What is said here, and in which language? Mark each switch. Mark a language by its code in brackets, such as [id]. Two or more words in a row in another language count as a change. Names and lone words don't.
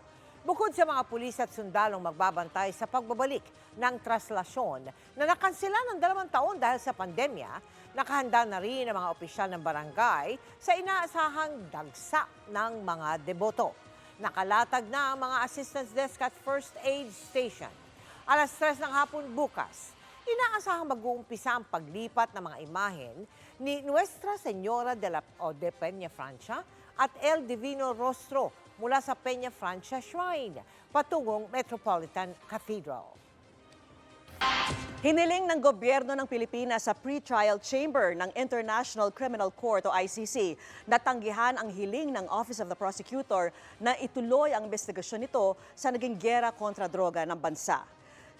[tl] Bukod sa mga pulis at sundalong magbabantay sa pagbabalik ng traslasyon na nakansela ng 2 taon dahil sa pandemya, nakahanda na rin ang mga opisyal ng barangay sa inaasahang dagsa ng mga deboto. Nakalatag na ang mga [en] assistance desk [tl] at [en] first aid station. [tl] Alas 3 ng hapon bukas, inaasahang mag-uumpisa ang paglipat ng mga imahen ni Nuestra Señora de Peña Francia at El Divino Rostro mula sa Peña Francia Shrine patungong Metropolitan Cathedral. Hiniling ng gobyerno ng Pilipinas sa [en] pre-trial chamber [tl] ng International Criminal Court o ICC na tanggihan ang hiling ng Office of the Prosecutor na ituloy ang investigasyon nito sa naging giyera kontra droga ng bansa.